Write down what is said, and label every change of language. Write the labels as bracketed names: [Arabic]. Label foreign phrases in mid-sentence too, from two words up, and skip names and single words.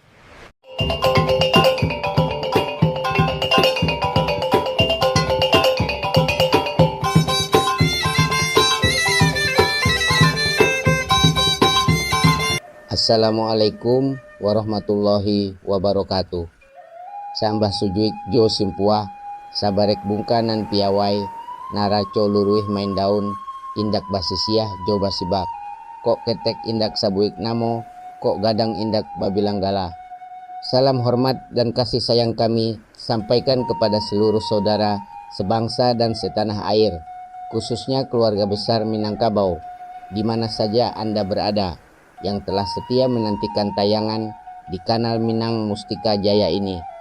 [Arabic] السلام عليكم ورحمة الله وبركاته. [Minangkabau] Sambah sujuik jo simpua, sabarek bungkanan piawai, naraco luruih main daun, indak basisiah jo basibak. Kok ketek indak sabuik namo, kok gadang indak babilanggala. [Indonesian] Salam hormat dan kasih sayang kami sampaikan kepada seluruh saudara sebangsa dan setanah air, khususnya keluarga besar Minangkabau, di mana saja Anda berada, yang telah setia menantikan tayangan di kanal Minang Mustika Jaya ini.